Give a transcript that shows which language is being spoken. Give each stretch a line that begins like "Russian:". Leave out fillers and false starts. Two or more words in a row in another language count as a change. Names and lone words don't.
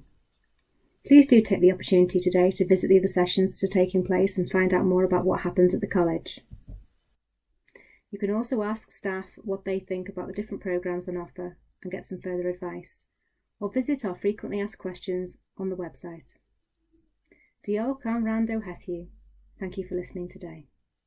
English: Please do take the opportunity today to visit the other sessions that are taking place and find out more about what happens at the college. You can also ask staff what they think about the different programmes on offer and get some further advice, or visit our frequently asked questions on the website.
Welsh: Diolch am wrando heddiw.
English: Thank you for listening today.